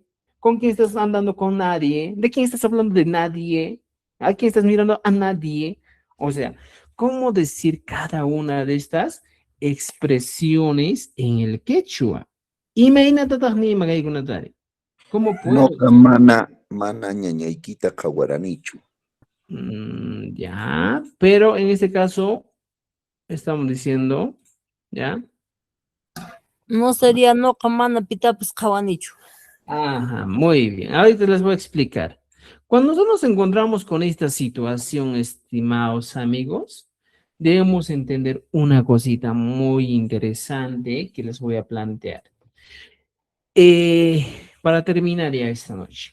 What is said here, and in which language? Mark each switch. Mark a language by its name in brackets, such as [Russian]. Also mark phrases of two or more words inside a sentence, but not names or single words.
[Spanish] ¿Con quién estás andando? Con nadie. ¿De quién estás hablando? De nadie. ¿A quién estás mirando? A nadie. O sea, ¿cómo decir cada una de estas expresiones en el quechua? Imagínate, ¿cómo puedo? [Quechua] Noqa mana ñañaykita qhawaranichu. [Spanish] Ya, pero en este caso estamos diciendo, ¿ya? No sería [Quechua] noqa mana pitapas qhawanichu. [Spanish] Ajá, muy bien. Ahorita les voy a explicar. Cuando nosotros nos encontramos con esta situación, estimados amigos, debemos entender una cosita muy interesante que les voy a plantear. Para terminar ya esta noche.